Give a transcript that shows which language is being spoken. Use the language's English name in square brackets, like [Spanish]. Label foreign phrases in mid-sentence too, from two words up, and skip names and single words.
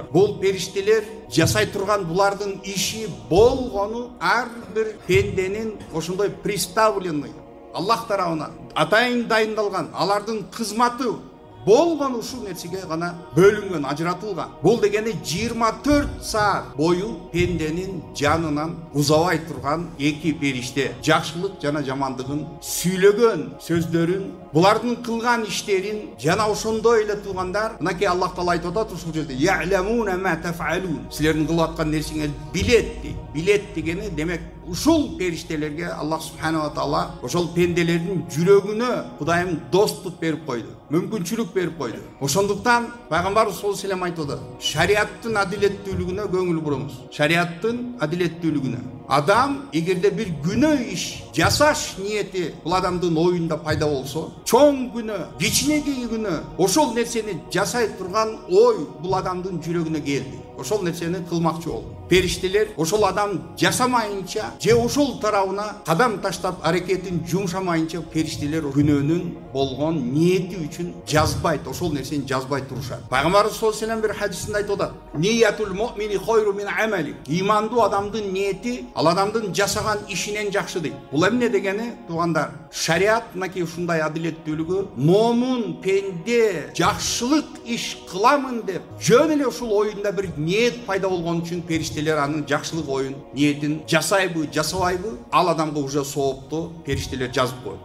[Kyrgyz] Бул периштелер жасай турган булардын иши болгону ар бир пенденин ошондой представленный Аллах тарабынан атайын дайындалган, алардын кызматы болгон ушул нерсеге гана бөлүнгөн, ажыратылган. Бул дегени 24 саат бою пенденин жанынан узабай турган эки периште жакшылык жана жамандыгын сүйлөгөн сөздөрүн, булардын кылган иштерин жана ошондой эле туугандар, мынакей Аллах Таала айтып атат ушул жерде: [Arabic] "يعلمون ما تفعلون." [Kyrgyz] Силердин кылып аткан нерсеңер билет дейт. Билет дегени демек ушул периштелерге Аллах [Arabic] سبحانه وتعالى [Kyrgyz] ошол пенделердин жүрөгүнө Кудайым достук берип койду, мүмкүнчүлүк берип койду. Ошондуктан пайгамбарыбыз [Arabic] صلى الله عليه وسلم [Kyrgyz] айтты: "Шариаттын адилеттүүлүгүнө көңүл буруңуз." Шариаттын адилеттүүлүгүнө. Адам эгерде бир күнөө иш жасаш ниети бул адамдын оюнда пайда болсо, чоң күнөө, кичинекей күнөө, ошол нерсени жасай турган ой бул адамдын жүрөгүнө келди. Ошол нерсени кылмакчы болду. Периштелер ошол адам жасамайынча же ошол тарабына кадам таштап аракетин жумшамайынча периштелер күнөөнүн болгон ниети үчүн жазбайт, ошол нерсени жазбай турушат. Пайгамбарыбыз [Arabic] صلى الله عليه وسلم [Kyrgyz] бир хадисинде айтып атат: [Arabic] "نية المؤمن خير من عمله." [Kyrgyz] Имандуу адамдын ниети ал адамдын жасаган ишинен жакшы дейт. Бул эмне дегени, туугандар? Шариат мынакей ушундай адилеттүүлүгү, момун пенде жакшылык иш кыламын деп жөн эле ушул оюнда бир ниет пайда болгон үчүн периштелер анын жакшылык оюн, ниетин жасайбы, жасабайбы, ал адамга уже соопту периштелер жазып коет.